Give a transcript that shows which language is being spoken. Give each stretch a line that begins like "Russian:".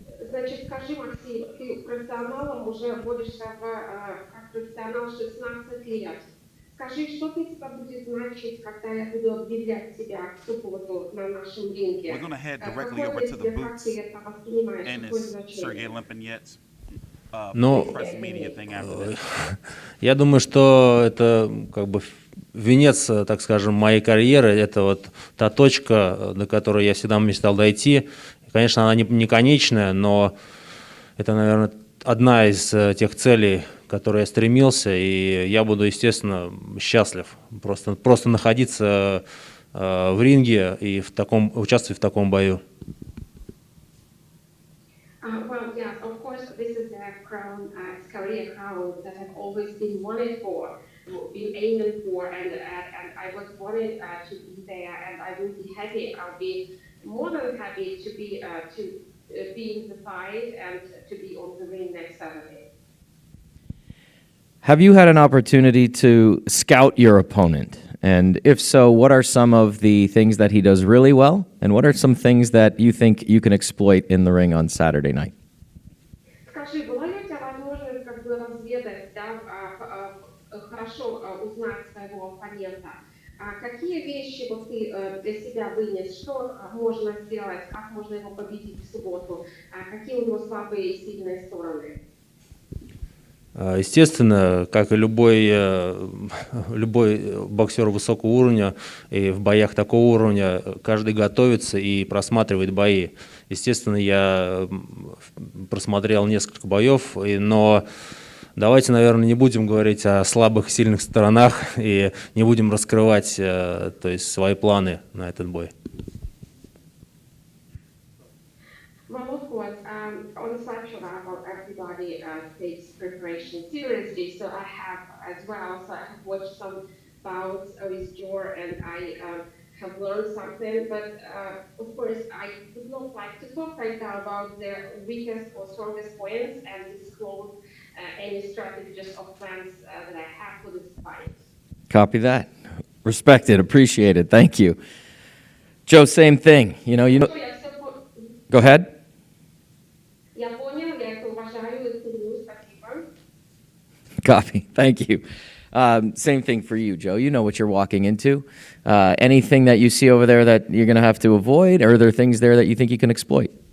Russian: Значит, скажи, Максим, ты профессионалом уже борешься как профессионал 16 лет. Скажи, что для тебя будет значить, когда я буду объявлять тебя в субботу на нашем ринге?
English: We're going to head directly over to the booths, and it's Sergey Limpinets. Press media thing after this.
Russian: Я думаю, что это как бы венец, так скажем, моей карьеры. Это вот та точка, до которой я всегда мечтал дойти. Конечно, она не конечная, но это, наверное, одна из тех целей, к которой я стремился, и я буду, естественно, счастлив просто находиться в ринге и участвовать в таком бою.
English: Well, yes, of course, this is a crown, career crown that I've always been wanted for, been aiming for, and I was wanted to be there, and I will be happy. I'll be more than happy to be in the fight and to be on the ring next Saturday. Have you had an opportunity to scout your opponent? And if so, what are some of the things that he does really well? And what are some things that you think you can exploit in the ring on Saturday night?
Russian: Скажи, была ли у тебя возможность как бы разведать, да, хорошо узнать своего оппонента? Какие вещи вот ты для себя вынес? Что можно сделать? Как можно его победить в субботу? Какие у него слабые и сильные стороны? Естественно, как и любой боксер высокого уровня, и в боях такого уровня каждый готовится и просматривает бои. Естественно, я просмотрел несколько боев, но давайте, наверное, не будем говорить о слабых и сильных сторонах и не будем раскрывать, то есть, свои планы на этот бой.
English: Well, of course, on the side level, everybody takes preparation seriously, so I have as well. So I have watched some bouts with Jor, and I have learned something. But of course, I would not like to talk right now about their weakest or strongest points and disclose any strategies or plans that I have for this fight. Copy that. Respect it. Appreciate it. Thank you. Joe, same thing. Go ahead.
Russian: Я понял, я это уважаю и ценю, спасибо.
English: Copy. Thank you. Same thing for you, Joe. You know what you're walking into. Anything that you see over there that you're going to have to avoid, or are there things there that you think you can exploit?